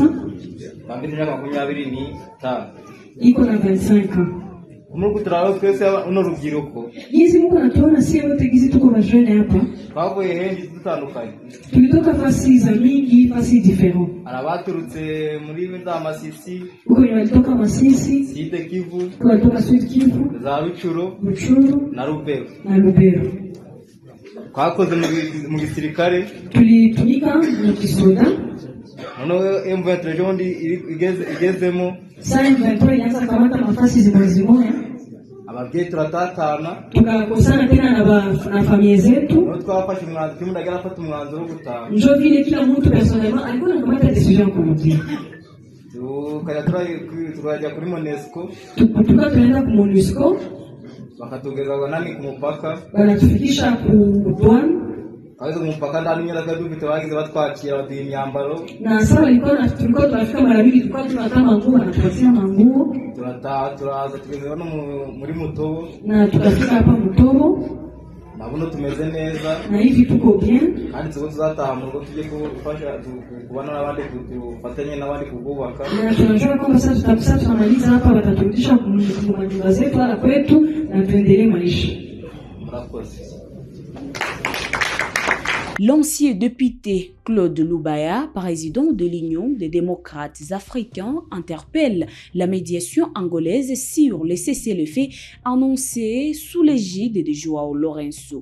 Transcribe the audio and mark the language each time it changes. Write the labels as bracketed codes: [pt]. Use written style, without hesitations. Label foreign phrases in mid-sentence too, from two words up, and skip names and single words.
[rw] Bambiri myaka 25 [sw] iko na 25 ans. [rw] Mungu turaho twese uno rubyiruko. [sw] Jinsi Mungu anatuona sisi wote gizi tuko bajene hapa. [rw] Twavuye hengi dutandukanye. [sw] Tulitoka fasi za mingi, fasi different. [rw] Arabaturutse muri za Masisi. [sw] Uko ni walitoka Masisi. Sud Kivu. Uko walitoka Sud Kivu. [rw] Za Ruchuru. [sw] Na Lubero. [rw] Twakoze mu gisirikare. [sw] Tulitumika mu kisoda. [rw] Noneho M23 jondi igezemo. [sw] Sasa M23 ilianza kamata nafasi zimoya. [rw] Ababyeyi turatatana. [sw] Tukakosana tena na familia zetu. [rw] Ndio twafashe umwanzuro, kimwe ndagera afata umwanzuro wo gutaha. [sw] Njo vile kila mtu personnellement alikuwa anakamata decision kwa mmoja. [rw] Tukajya kuri Monesco. [sw] Tukaenda ku Monesco. [rw] Bakatugeza nani ku mupaka. [sw] Banatufikisha ku douane. [rw] Kaza [sw] mpaka ndani [rw] nyiraga dufite bagize batwakira baduha imyambaro. [sw] Na sasa tulikuwa tunafika mara mbili, tulikuwa tunataka nguo na tupatia nguo. [rw] Turaza tugeze hano muri Mutobo. [sw] Na tukafika hapa Mutobo. [rw] Nabuno tumeze neza. [sw] Na hivi tuko bien. [rw] Kandi tuzataha mu rugo tujye gufasha kubana n'abandi kufatanye n'abandi kububaka. [sw] Na tunajua kwamba sasa tutakusa tunamaliza hapa, wataturudisha kwa nyumba zetu hapa kwetu na tuendelee maisha. [rw] Murakoze. [fr] L'ancien député Claude Lubaya, président de l'Union des démocrates africains, interpelle la médiation angolaise sur le cessez-le-feu annoncé sous l'égide de João Lourenço.